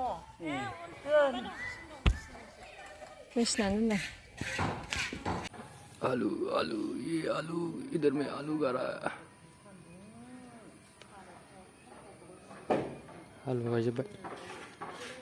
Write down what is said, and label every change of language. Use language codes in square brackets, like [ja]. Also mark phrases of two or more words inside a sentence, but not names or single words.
[brx] बेसनानै दोनदों [hi] आलू आलू ये आलू इधर में आलू गाड़ा आलू गायजोब्बाय